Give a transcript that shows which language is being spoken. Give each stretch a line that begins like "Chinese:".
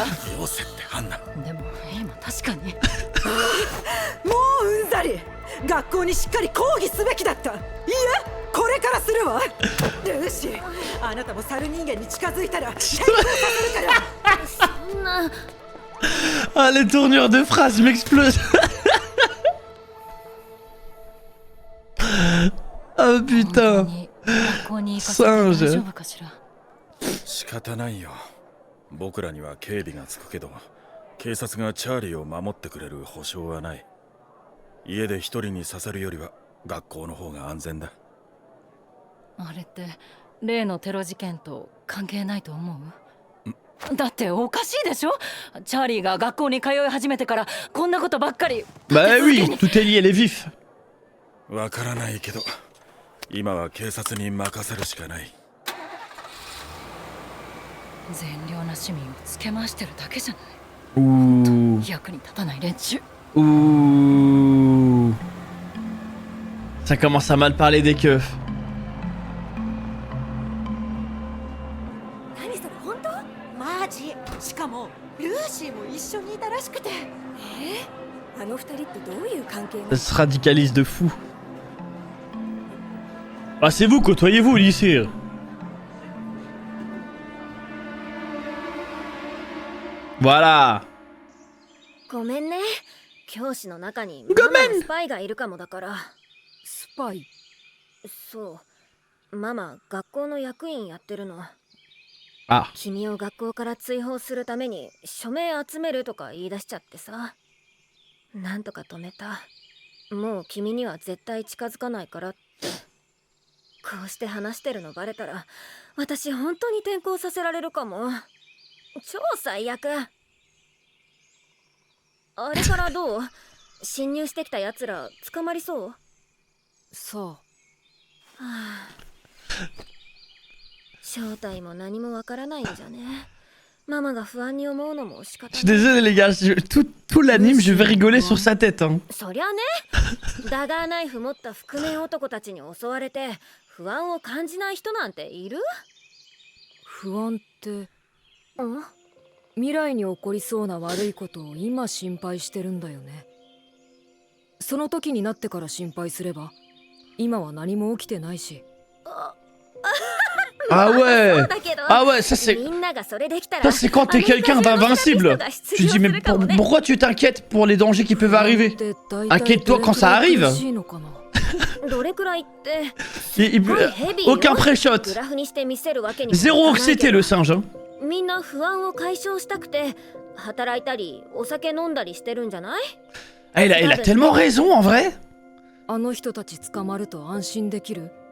Japanese: よせってハンナ。でも今確かに。もううんざり。学校にしっかり抗議すべきだった。いいえ、これからするわ。ルーシー、あなたも猿人間に近づいたら変更させるから。そんな。
French: Ah, les tournures de phrases m'explosent. Oh putain.
Japanese: 学校に行かせて大丈夫かしら。仕方ないよ。僕らには警備がつくけど、警察がチャーリーを守ってくれる保証はない。家で一人にさせるよりは学校の方が安全だ。あれって例のテロ事件と関係ないと思う？だっておかしいでしょ？チャーリーが学校に通い始めてからこんなことばっかり。
French: Bah oui, tout est lié, les vifs.
Japanese: わからないけど、今は警察に任せるしかない。善良な市民をつけ回してるだけじゃない。 Ouh. 役に立たない連中。 Ouh.
French: Ça commence à mal parler des keufs.
Japanese: 何それ本当？マジ。しかもルーシーも一緒にいたらしくて。あの二人ってどういう関係なの？
French: Ça se radicalise de fou. Ah, c'est vous, côtoyez-vous au lycée. Voilà.
Japanese: ごめんね。教師の中にごめんママのスパイがいるかもだから。スパイ。そう。ママ、学校の役員やってるの。あ。君を学校から追放するために署名集めるとか言い出しちゃってさ。なんとか止めた。もう君には絶対近づかないからって。こうして話してるのバレたら、私本当に転校させられるかも。超最悪。あれからどう？侵入してきた奴ら捕まりそう？そう。はあ、正体も何もわからないんじゃね。ママが不安に思うのも仕方
French: Je suis désolé, les gars. Tout l'anime, je vais rigoler sur sa tête. Hein.
Japanese: そりゃね。ダガーナイフ持った覆面男たちに襲われて不安を感じない人なんている？不安って。うん？未来に起こりそうな悪いことを今心配してるんだよね。その時になってから心配すれば、今は何も起きてないし。
French: Ah ouais.
Japanese: そうだけど、
French: Ah ouais, ça c'est...
Japanese: みんながそれできたら、
French: Ça c'est quand t'es quelqu'un d'invincible. Tu dis mais pourquoi tu t'inquiètes pour les dangers qui peuvent arriver? Inquiète-toi quand ça arrive.
Japanese: どれくらいって、
French: Aucun pré-shot.
Japanese: グラフにして見せるわけにもいかないけど。
French: Zéro anxiété le singe. Hein.
Japanese: みんな不安を解消したくて働いたりお酒飲んだりしてるんじゃない？
French: Ah, il a tellement raison en vrai.
Japanese: あの人たち捕まると安心できる？